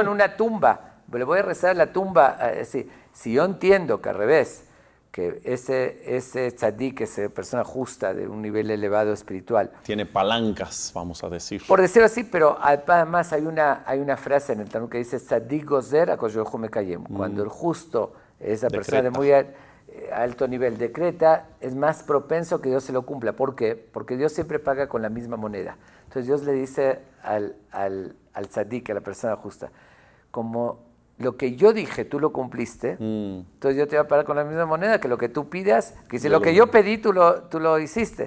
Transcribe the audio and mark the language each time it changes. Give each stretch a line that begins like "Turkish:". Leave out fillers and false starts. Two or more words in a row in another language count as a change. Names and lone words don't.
Spanish: en una tumba. Le voy a rezar a la tumba. Si yo entiendo que al revés, que ese tzadik, esa persona justa de un nivel elevado espiritual, Tiene palancas, vamos a decir. por decirlo así, pero además hay una frase en el Talmud que dice
Hebrew: צדיק גוזר הקב"ה מקיים.
Spanish: Cuando el justo, esa persona de muy alto nivel, decreta, es más propenso que Dios se lo cumpla. ¿Por qué? Porque Dios siempre paga con la misma moneda. Entonces Dios le dice al tzadik, a la persona justa, como lo que yo dije, tú lo cumpliste, entonces yo te voy a pagar con la misma moneda que lo que tú pidas, que si lo que yo pedí, tú lo hiciste.